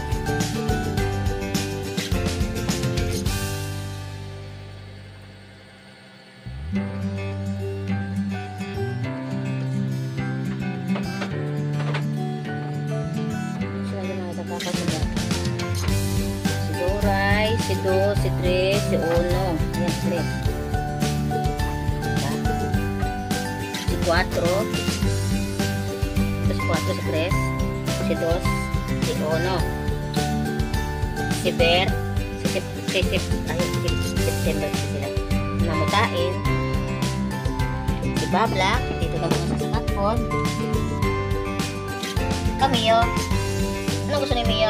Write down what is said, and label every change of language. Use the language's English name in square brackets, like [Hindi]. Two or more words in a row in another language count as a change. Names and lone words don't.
[Filipino] Sila yung mga nakakasada. Si Doray, si Do, si Tres, si Uno. Yan, Tres. Si Cuatro. Si Cuatro, si Tres. Si Dos, si Uno. Si Ber, si September sila. Namutain. Si Babla, dito lang muna sa smartphone. Mio. Ano gusto ni Mio?